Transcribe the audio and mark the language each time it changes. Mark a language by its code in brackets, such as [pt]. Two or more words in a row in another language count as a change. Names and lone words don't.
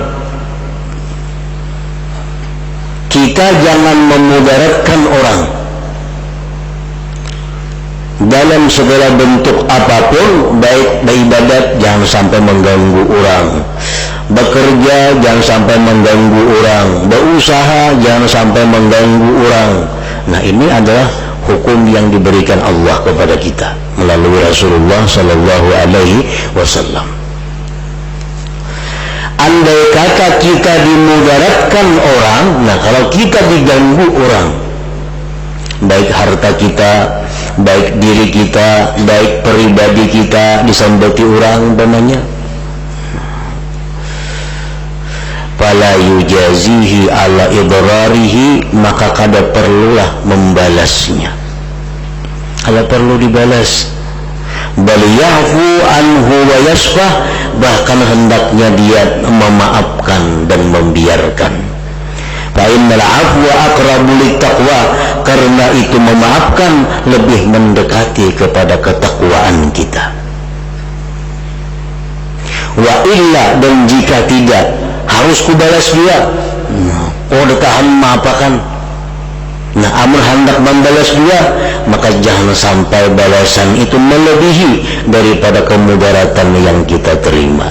[id] Kita jangan memudaratkan orang dalam segala bentuk apapun, baik beribadat jangan sampai mengganggu orang, bekerja jangan sampai mengganggu orang, berusaha jangan sampai mengganggu orang. Nah, ini adalah hukum yang diberikan Allah kepada kita melalui Rasulullah [ar] Sallallahu Alaihi Wasallam. [id] Andai kata kita dimudaratkan orang, nah kalau kita diganggu orang, baik harta kita, baik diri kita, baik pribadi kita disambati orang umpamanya, [ar] fala yujazihi ala idrarihi, [id] maka [bjn] kada perlulah membalasnya, kada perlu dibalas. [ar] Bal ya'fu anhu wa yasfah, [id] bahkan hendaknya dia memaafkan dan membiarkan. [ar] Fa innal afwa aqrabu littaqwa, [id] karena itu memaafkan lebih mendekati kepada ketakwaan kita. [ar] Wa illa, [id] dan jika tidak, harus kubalas dia. Oh, ditahan memaafkan. Nah, amun hendak membalas dia, maka jangan sampai balasan itu melebihi daripada kemudaratan yang kita terima.